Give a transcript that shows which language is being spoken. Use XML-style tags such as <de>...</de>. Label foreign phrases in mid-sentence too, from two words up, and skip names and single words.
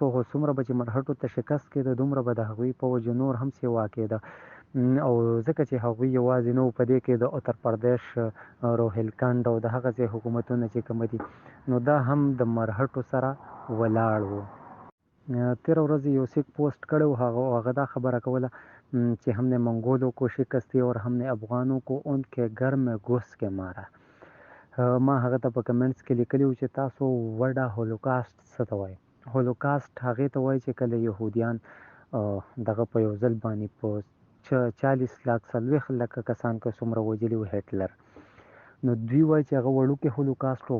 <ps>خو څومره به چې مرهټو ته شکست کېده، دومره به د هغوی فوج نور هم سیوا کېده، او ځکه چې هغوی یوازې نه وو په دې کې، د اتر پردیش، روهیلکنډ او د هغه ځای حکومتونه چې کوم دي، نو دا هم د مرهټو سره ولاړ وو. تېره ورځ یو سیک پوسټ کړی و، هغه دا خبره کوله چې</ps> <ur>هم نے منگولوں کو شکستی اور هم نے افغانوں کو ان کے گھر میں گھس کے مارا.</ur> <ps>ما هغه ته په کمنټس کې لیکلی و چې تاسو وډا هولوکاسټ څه ته وایي؟ هولوکاسټ هغې ته وایي چې کله یهودیان دغه په یو ځل باندې په 40 لاک 40 لکه کسان که څومره وژلي و هټلر، نو دوی وایي چې هغه وړوکی هولوکاسټ و.</ps>